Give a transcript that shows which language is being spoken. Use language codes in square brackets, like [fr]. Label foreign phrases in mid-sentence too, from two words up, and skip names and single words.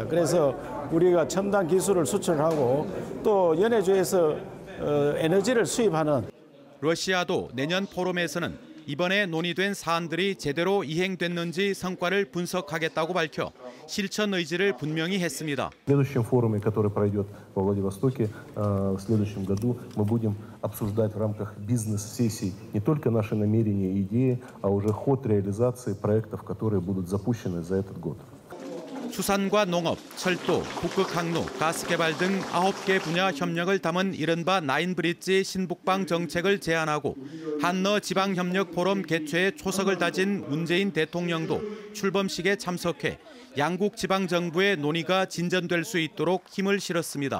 [ko] 그래서 우리가 첨단 기술을 수출하고 또 연해주에서 에너지를 수입하는. 러시아도 내년 포럼에서는 이번에 논의된 사안들이 제대로 이행됐는지 성과를 분석하겠다고 밝혀 실천 의지를 분명히 했습니다. [ru] В следующем форуме, который пройдет во Владивостоке в следующем году, мы будем обсуждать в рамках бизнес-сессий не только наши намерения и идеи, а уже ход реализации проектов, которые будут запущены за этот год. [ko] 수산과 농업, 철도, 북극 항로, 가스 개발 등 9개 분야 협력을 담은 이른바 나인브릿지 신북방 정책을 제안하고 한러 지방협력 포럼 개최에 초석을 다진 문재인 대통령도 출범식에 참석해 양국 지방정부의 논의가 진전될 수 있도록 힘을 실었습니다.